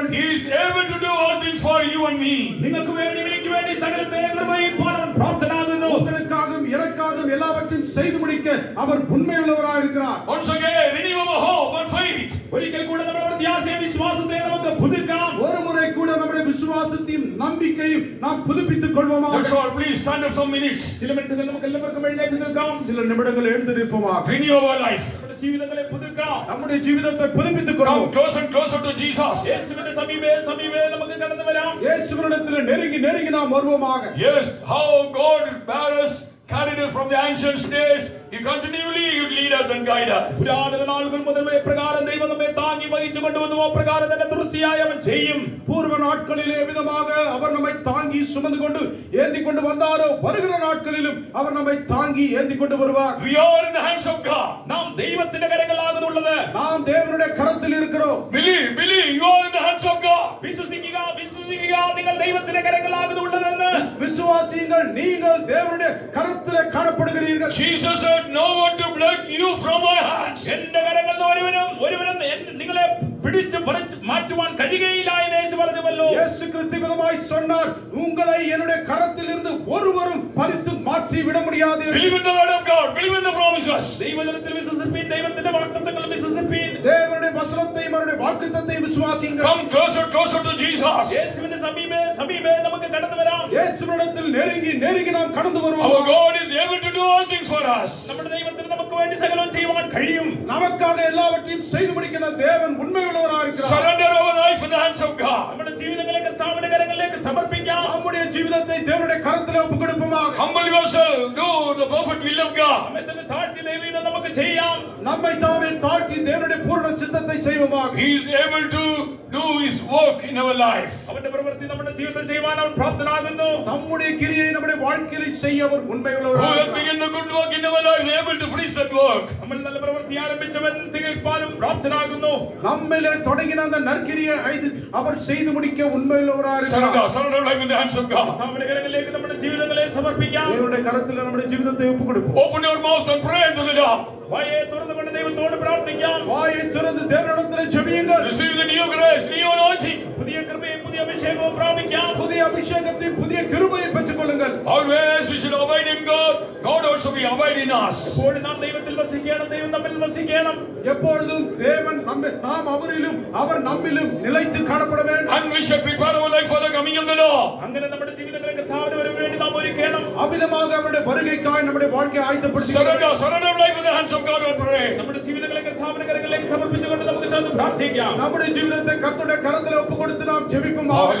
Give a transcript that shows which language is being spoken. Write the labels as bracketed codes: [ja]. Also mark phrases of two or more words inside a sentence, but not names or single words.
[en] He is able to do all things for you and me. [ml] നിങ്ങൾക്ക് വേണ്ടി എനിക്ക് വേണ്ടി സകലത്തെ നിർവഹിപ്പാൻ അവൻ പ്രാപ്തനാകുന്നു. [ta] உங்களுக்காகவும் எனக்காகவும் எல்லாவற்றையும் செய்து முடிக்க அவர் உண்மையுள்ளவராய் இருக்கிறார். [en] Once again, renew our hope and faith. [ml] ഒരിക്കൽ കൂടെ നമ്മുടെ പ്രത്യാശയും വിശ്വാസത്തെ നമുക്ക് പുതുക്കാം. [ta] ஒரு முறை கூட நம்முடைய விசுவாசத்தையும் நம்பிக்கையும் நாம் புதுப்பித்துக் கொள்வோமா? [en] That's all. Please stand up some minutes. [ml] ചില മിനിറ്റുകൾ നമുക്ക് എല്ലാവർക്കും എഴുന്നേറ്റ് നിൽക്കാം. [ta] சில நிமிடங்கள் எழுந்து நிற்போமா? [en] Renew our life. [ml] നമ്മുടെ ജീവിതങ്ങളെ പുതുക്കാം. [ta] நம்முடைய ஜீவிதத்தை புதுப்பித்துக் கொள்வோம். [en] Come closer and closer to Jesus. [ml] യേശുവിന്റെ സമീപേ നമുക്ക് കടന്നു വരാം. [ta] இயேசுவினிடத்தில் நெருங்கி நெருங்கி நாம் வருவோமாக. [en] Yes, how God bear us, carried us from the ancient days. He continually would lead us and guide us. [ml] പുരാതന നാളുകൾ മുതൽ പ്രകാരം ദൈവം നമ്മെ താങ്ങി വഹിച്ചു കൊണ്ടുവന്നു. പ്രകാരം തന്നെ തുടർച്ചയായി അവൻ ചെയ്യും. [ta] பூர்வ நாட்களிலே விதமாக அவர் நம்மை தாங்கி சுமந்து கொண்டு ஏந்தி கொண்டு வந்தாரோ, வருகிற நாட்களிலும் அவர் நம்மை தாங்கி ஏந்தி கொண்டு வருவார். [en] We are in the hands of God. [ml] നാം ദൈവത്തിന്റെ കരങ്ങളിലാകുന്നുള്ളത്. [ta] நாம் தேவனுடைய கரத்தில் இருக்கிறோம். [en] Believe, you are in the hands of God. [ml] വിശ്വസിക്കുക, നിങ്ങൾ ദൈവത്തിന്റെ കരങ്ങളിലാകുന്നുള്ളതെന്ന് [ta] விசுவாசியுங்கள், நீங்கள் தேவனுடைய கரத்திலே காணப்படுகிறீர்கள். [en] Jesus said, no one to pluck you from my hands. [ml] എന്റെ കരങ്ങളിൽ ഒരുവനും നിങ്ങളെ പിടിച്ചു മാറ്റുവാൻ കഴിയുകയില്ല എന്ന് യേശു പറഞ്ഞുവല്ലോ. [ta] இயேசு கிறிஸ்து விதமாய் சொன்னார், உங்களை என்னுடைய கரத்தில் இருந்து ஒருவரும் பறித்து மாற்றி விட முடியாது. [en] Believe in the word of God, believe in the promises. [ml] ദൈവജനത്തിൽ വിശ്വസിപ്പീൻ, ദൈവത്തിന്റെ വാഗ്ദത്തങ്ങളിൽ വിശ്വസിപ്പീൻ. [ta] தேவனுடைய வசனத்தையும் அவருடைய வாக்குத்தத்தத்தையும் விசுவாசியுங்கள். [en] Come closer to Jesus. [ml] യേശുവിന്റെ സമീപേ നമുക്ക് കടന്നു വരാം. [ta] இயேசுவினிடத்தில் நெருங்கி நெருங்கி நாம் கடந்து வருவோம். [en] Our God is able to do all things for us. [ml] നമ്മുടെ ദൈവത്തിന് നമുക്ക് വേണ്ടി സകലവും ചെയ്യുവാൻ കഴിയും. [ta] நமக்காக எல்லாவற்றையும் செய்து முடிக்கிற தேவன் உண்மையுள்ளவராய் இருக்கிறார். [en] Surrender our life in the hands of God. [ml] നമ്മുടെ ജീവിതങ്ങളെ കർത്താവിന്റെ കരങ്ങളിലേക്ക് സമർപ്പിക്കാം. [ta] நம்முடைய ஜீவிதத்தை தேவனுடைய கரத்திலே ஒப்புக்கொடுப்போமாக. [en] Humble yourself, do the perfect will of God. [ml] നമ്മെ തന്നെ താഴ്ത്തി ദൈവം നമുക്ക് ചെയ്യാം. [ta] நம்மை தாமே தாழ்த்தி தேவனுடைய பூரண சித்தத்தை செய்வோமாக. [en] He is able to do his work in our life. [ml] അവന്റെ പ്രവൃത്തി നമ്മുടെ ജീവിതത്തിൽ ചെയ്യുവാൻ അവൻ പ്രാപ്തനാകുന്നു. [ta] நம்முடைய கிரியை நம்முடைய வாழ்க்கையில் செய்ய அவர் [en] Who [ta] உண்மையுள்ளவராய் [en] has [ta] இருக்கிறார். [en] begun the good work in our lives is able to finish that work. [ml] നമ്മൾ നല്ല പ്രവൃത്തി ആരംഭിച്ചവൻ തികയ്പ്പാനും പ്രാപ്തനാകുന്നു. [ta] நம்மிலே தொடங்கின அந்த நற்கிரியை அவர் செய்து முடிக்க உண்மையுள்ளவராய் இருக்கிறார். [en] Surrender life in the hands of God. [ml] കർത്താവിന്റെ കരങ്ങളിലേക്ക് നമ്മുടെ ജീവിതങ്ങളെ സമർപ്പിക്കാം. [ta] தேவனுடைய கரத்தில் நம்முடைய ஜீவிதத்தை ஒப்புக்கொடுப்போம். [en] Open your mouth and pray to the Lord. [ml] വായെ തുറന്നുകൊണ്ട് ദൈവത്തോട് പ്രാർത്ഥിക്കാം. [ta] வாயை திறந்து தேவனிடத்திலே ஜெபியுங்கள். [en] Receive the new grace, new anointing. [ml] പുതിയ കൃപയും പുതിയ അഭിഷേകവും പ്രാപിക്കാം. [ta] புதிய அபிஷேகத்தையும் புதிய கிருபையை பெற்றுக்கொள்ளுங்கள். [en] Always we should abide in God. God also be abide in us. [ml] എപ്പോഴും നാം ദൈവത്തിൽ വസിക്കണം, ദൈവം നമ്മിൽ വസിക്കണം. [ta] எப்பொழுதும் தேவன் நாம் அவரிலும் அவர் நம்மிலும் நிலைத்து காணப்பட வேண்டும். [en] And we should prepare our life for the coming of the Lord. [ml] അങ്ങനെ നമ്മുടെ ജീവിതങ്ങളെ കർത്താവിന്റെ വരവിന് വേണ്ടി നാം ഒരുക്കണം. [ta] அவ்விதமாக அவருடைய வருகைக்காய் நம்முடைய வாழ்க்கையை ஆயத்தப்படுத்தி [en] Surrender life in the hands of God and pray. [ml] നമ്മുടെ ജീവിതങ്ങളെ കർത്താവിന്റെ കരങ്ങളിലേക്ക് സമർപ്പിച്ചുകൊണ്ട് നമുക്ക് ചേർന്ന് പ്രാർത്ഥിക്കാം. [ta] நம்முடைய ஜீவிதத்தை கர்த்தருடைய கரத்திலே ஒப்புக்கொடுத்து நாம் ஜெபிப்போம்.